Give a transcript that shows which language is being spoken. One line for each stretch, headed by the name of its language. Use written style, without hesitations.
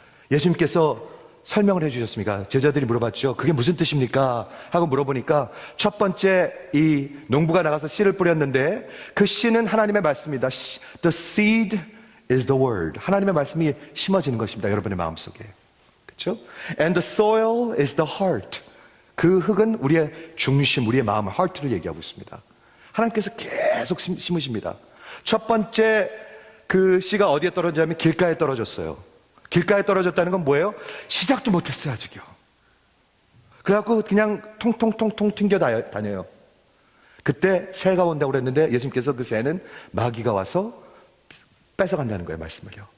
Korean: 예수님께서 설명을 해주셨습니까? 제자들이 물어봤죠. 그게 무슨 뜻입니까? 하고 물어보니까 첫 번째 이 농부가 나가서 씨를 뿌렸는데 그 씨는 하나님의 말씀입니다.
English: The seed is the word.
Korean: 하나님의 말씀이 심어지는 것입니다. 여러분의 마음속에. 그렇죠?
English: And the soil is the heart.
Korean: 그 흙은 우리의 중심, 우리의 마음, heart를 얘기하고 있습니다. 하나님께서 계속 심으십니다. 첫 번째 그 씨가 어디에 떨어졌냐면 길가에 떨어졌어요. 길가에 떨어졌다는 건 뭐예요? 시작도 못했어요, 아직요. 그래갖고 그냥 통통통통 튕겨 다녀요. 그때 새가 온다고 그랬는데 예수님께서 그 새는 마귀가 와서 뺏어간다는 거예요, 말씀을요.